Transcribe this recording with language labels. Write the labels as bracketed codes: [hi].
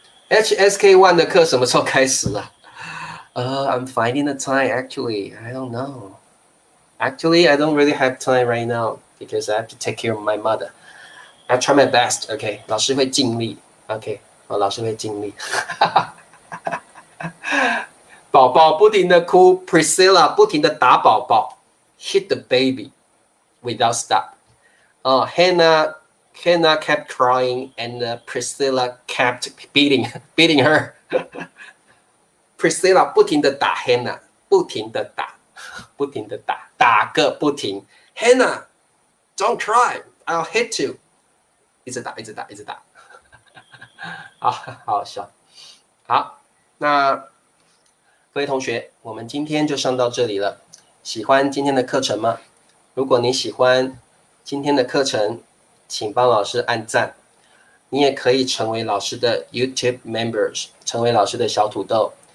[zh] HSK1 的课什么时候开始啊？ [en] I'm finding the time actually. I don't know. Actually, I don't really have time right now because I have to take care of my mother. I try my best. [zh] OK， 老师会尽力。OK， 好，老师会尽力。宝宝不停的哭 ，Priscilla 不停的打宝宝 ， [en] hit the baby without stop. Hannah kept crying and Priscilla kept beating her. [zh] Priscilla 不停的打 Hannah， 不停的打，不停的打，打个不停。 [en] Hannah, don't cry, I'll hit you. [zh] 一直打，一直打，一直打。好好笑。好，那各位同学，我们今天就上到这里了。喜欢今天的课程吗？如果你喜欢今天的课程，请帮老师按赞。你也可以成为老师的 YouTube members， 成为老师的小土豆。